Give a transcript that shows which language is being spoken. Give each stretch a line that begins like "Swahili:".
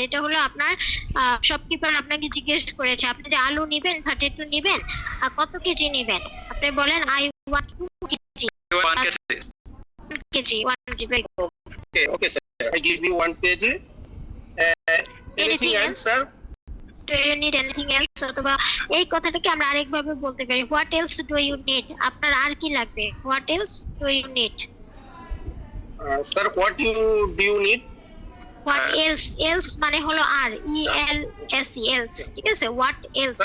Bangla: এটা হলো আপনার শপকিপার আপনাকে জিজ্ঞেস করেছে আপনি যে আলু নেবেন, পটেটো নেবেন আর কত কেজি নেবেন।
English: আপনি বলেন I want 2 kg. 1 kg. 1 kg, 1 kg. Very good. Okay, sir. I give you 1 kg. Anything Anything else, else? sir? Do you need anything else?
Bangla: অথবা এই কথাটাকে আমরা আরেকভাবে বলতে পারি,
English: what else do you need?
Bangla: আপনার আর কি লাগবে?
English: What else do you need? Sir, what do you need? What else?
Bangla: Else মানে হলো আর, ELS, else, ঠিক আছে?
English: What else?